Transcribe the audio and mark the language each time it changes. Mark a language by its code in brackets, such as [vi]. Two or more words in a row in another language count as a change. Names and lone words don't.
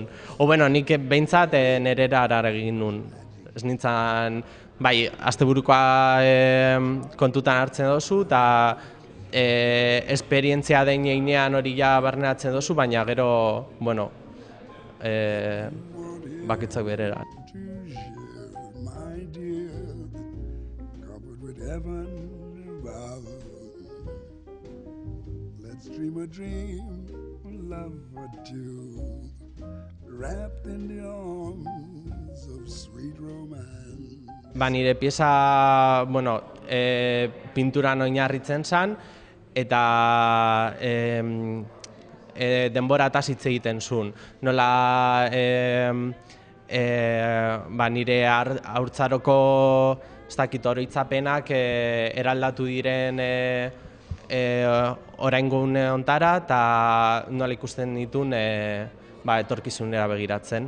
[eu] O, bueno, nik behintzat nerera eragin nun. Ez nintzen, bai, asteburukoa kontutan hartzen dozu, eta esperientzia den einean hori ja barneatzen dozu, baina gero, bueno, bakitzak berera. [en] Dream a dream, love or two, wrapped in the arms of sweet romance. [eu] Ba, nire pieza, bueno, pinturan oinarritzen zen, eta denbora eta hitz egiten zuen. Nola ba, nire haurtzaroko ez dakit oroitzapenak eraldatu diren oraingo une hontara, eta nola ikusten ditun etorkizunera begiratzen.